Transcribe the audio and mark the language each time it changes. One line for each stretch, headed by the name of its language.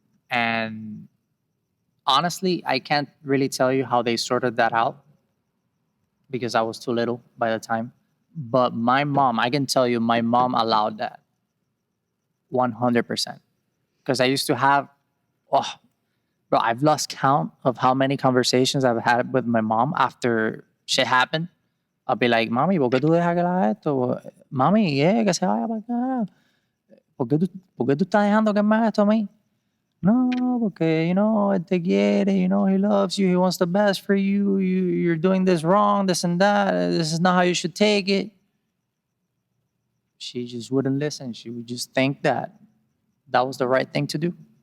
English: And honestly, I can't really tell you how they sorted that out because I was too little by the time. But my mom, I can tell you, my mom allowed that 100%. Because I used to have, oh, bro, I've lost count of how many conversations I've had with my mom after shit happened. I'll be like,
Spanish: mami, ¿por qué tú dejas que la haga esto? Mami, que se vaya para acá. ¿Por qué tú estás dejando que me haga esto a mí? No, porque, él te quiere,
English: he loves you, he wants the best for you, you're doing this wrong, this and that, this is not how you should take it. She just wouldn't listen. She would just think that was the right thing to do.